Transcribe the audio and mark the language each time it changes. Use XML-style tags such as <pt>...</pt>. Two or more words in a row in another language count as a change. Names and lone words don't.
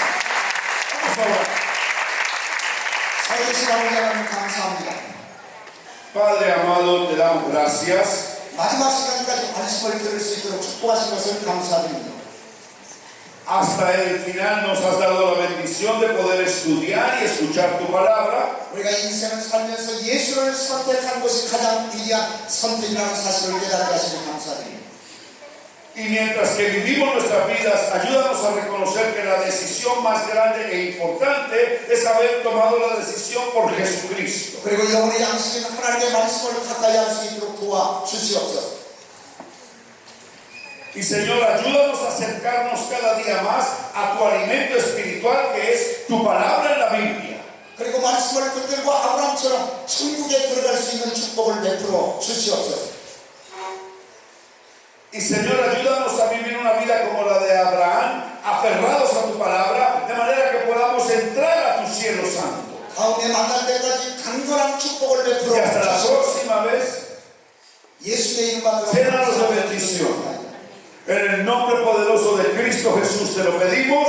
<es>Vamos a orar.</es> <ko>살아계신 아버지 하나님 감사합니다.</ko> <es>Padre amado, te damos gracias.</es> <ko>마지막 시간까지 말씀을 들을 수 있도록 축복하신 것을 감사드립니다.</ko> <es>Hasta el final nos has dado la bendición de poder estudiar y escuchar tu palabra.</es> <ko>우리가 인생을 살면서 예수를 선택한 것이 가장 위대한 선택이라는 사실을 깨닫게 하시니 감사드립니다.</ko> <es>Y mientras que vivimos nuestras vidas, ayúdanos a reconocer que la decisión más grande e importante es haber tomado la decisión por Jesucristo.</es> <ko>그리고 영혼의 양식인 하나님의 말씀을 가까이 할 수 있도록 도와주시옵소서.</ko> <es>Y Señor, ayúdanos a acercarnos cada día más a tu alimento espiritual que es tu palabra en la Biblia.</es> <ko>그리고 말씀을 붙들고 아브라함처럼 천국에 들어갈 수 있는 축복을 베풀어 주시옵소서.</ko> <es>Y Señor, ayúdanos a vivir una vida como la de Abraham, aferrados a tu palabra, de manera que podamos entrar a tu cielo santo.</es> <ko>다음에 만날 때까지 강건한 축복을</ko> <es>Y</es> <ko>베풀어</ko> <es>hasta la</es> <ko>주시옵소서.</ko> <es>próxima vez,</es> <ko>예수의 이름으로</ko> <es>llénanos de bendición. En el nombre poderoso de Cristo Jesús te lo pedimos.</es>